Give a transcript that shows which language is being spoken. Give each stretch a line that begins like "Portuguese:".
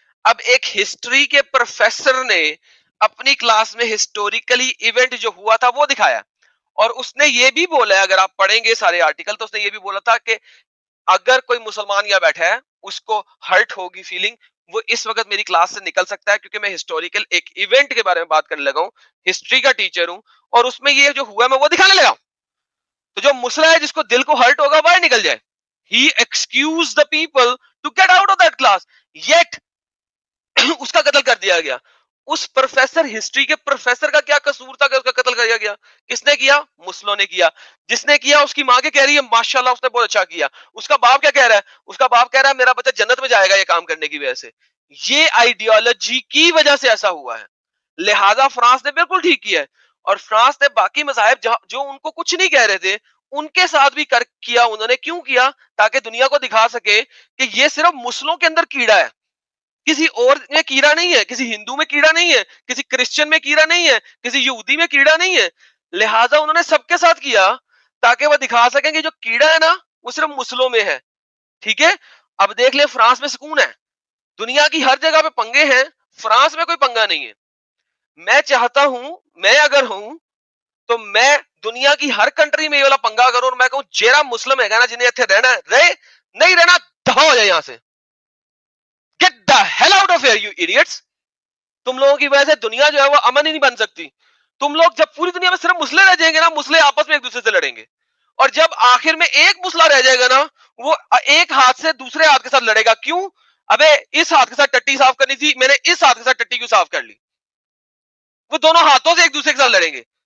Urdu: اب ایک ہسٹری کے پروفیسر نے اپنی کلاس میں ہسٹوریکلی ایونٹ جو ہوا تھا وہ دکھایا, اور اس نے یہ بھی بولا ہے, اگر آپ پڑھیں گے سارے آرٹیکل تو اس نے یہ بھی بولا تھا کہ اگر کوئی مسلمان یہاں بیٹھا ہے اس کو ہرٹ ہوگی فیلنگ, وہ اس وقت میری کلاس سے نکل سکتا ہے, کیونکہ میں ہسٹوریکل ایک ایونٹ کے بارے میں بات کرنے لگا ہوں, ہسٹری کا ٹیچر ہوں, اور اس میں یہ جو ہوا ہے میں وہ دکھانے لگا. تو جو مسئلہ ہے جس کو دل کو ہرٹ ہوگا باہر نکل جائے.
English: He excused the people to get out of that class. Yet
Urdu: اس کا قتل کر دیا گیا. اس پروفیسر ہسٹری کے پروفیسر کا کیا قصور تھا کہ اس کا قتل کر دیا گیا؟ کس نے کیا؟ مسلموں نے کیا. جس نے کیا اس کی ماں کے کہہ رہی ہے ماشاءاللہ اس نے بہت اچھا کیا. اس کا باپ کیا کہہ رہا ہے؟ اس کا باپ کہہ رہا ہے میرا بچہ جنت میں جائے گا یہ کام کرنے کی وجہ سے. یہ آئیڈیالوجی کی وجہ سے ایسا ہوا ہے. لہذا فرانس نے بالکل ٹھیک کیا ہے, اور فرانس نے باقی مذاہب جو ان کو کچھ نہیں کہہ رہے تھے ان کے ساتھ بھی کیا. انہوں نے کیوں کیا؟ تاکہ دنیا کو دکھا سکے کہ یہ صرف مسلموں کے اندر کیڑا ہے, کسی اور میں کیڑا نہیں ہے, کسی ہندو میں کیڑا نہیں ہے, کسی کرسچن میں کیڑا نہیں ہے, کسی یہودی میں کیڑا نہیں ہے. لہٰذا انہوں نے سب کے ساتھ کیا تاکہ وہ دکھا سکیں کہ جو کیڑا ہے نا وہ صرف مسلموں میں ہے. ٹھیک ہے, اب دیکھ لیں فرانس میں سکون ہے. دنیا کی ہر جگہ پہ پنگے ہیں, فرانس میں کوئی پنگا نہیں ہے. میں چاہتا ہوں میں اگر ہوں تو میں دنیا کی ہر کنٹری میں یہ والا پنگا کروں اور میں کہوں جیرا مسلم ہے نا جنہیں اتنے رہنا ہے رہے, نہیں رہنا دفع ہو جائے یہاں سے.
English: Get the hell out of here you idiots.
Urdu: تم لوگوں کی وجہ سے دنیا جو ہے وہ امن ہی نہیں بن سکتی. تم لوگ جب پوری دنیا میں صرف مسلے رہ جائیں گے نا, مسلے آپس میں ایک دوسرے سے لڑیں گے, اور جب آخر میں ایک مسئلہ رہ جائے گا نا وہ ایک ہاتھ سے دوسرے ہاتھ کے ساتھ لڑے گا. کیوں؟ ابے اس ہاتھ کے ساتھ ٹٹی صاف کرنی تھی, میں نے اس ہاتھ کے ساتھ ٹٹی کیوں صاف کر لی؟ وہ دونوں ہاتھوں سے ایک دوسرے کے ساتھ لڑیں گے.